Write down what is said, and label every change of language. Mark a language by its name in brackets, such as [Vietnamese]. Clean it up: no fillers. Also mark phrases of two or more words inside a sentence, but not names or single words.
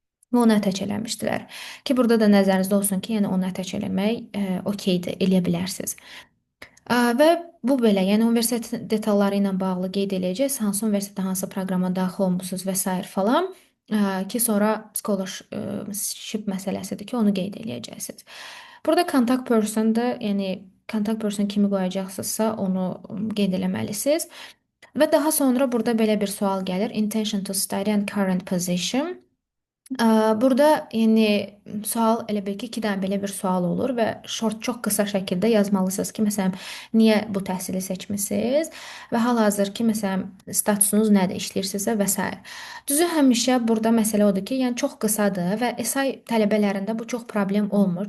[Azerbaijani] və onu attach eləmişdilər. Ki, burada da nəzərinizdə olsun ki, yəni onu attach eləmək okeydir, eləyə bilərsiniz. Və bu belə, yəni universitet detalları ilə bağlı qeyd eləyəcəksiniz, hansı universitetə, hansı proqrama daxil olmusunuz və s. falan. Ki, sonra scholarship məsələsidir ki, onu qeyd eləyəcəksiniz. Burada contact person'dır, yəni [English] contact person [Azerbaijani] kimi qoyacaqsınızsa, onu qeyd eləməlisiniz. Və daha sonra burada belə bir sual gəlir. [English] Intention to study and current position. [Azerbaijani] Burada yəni sual elə bil ki, iki dənə belə bir sual olur və short çox qısa şəkildə yazmalısınız ki, məsələn, niyə bu təhsili seçmisiniz və hal-hazırki məsələn statusunuz nədir, işləyirsinizsə və s. Düzü həmişə burada məsələ odur ki, yəni çox qısadır və SI tələbələrində bu çox problem olmur.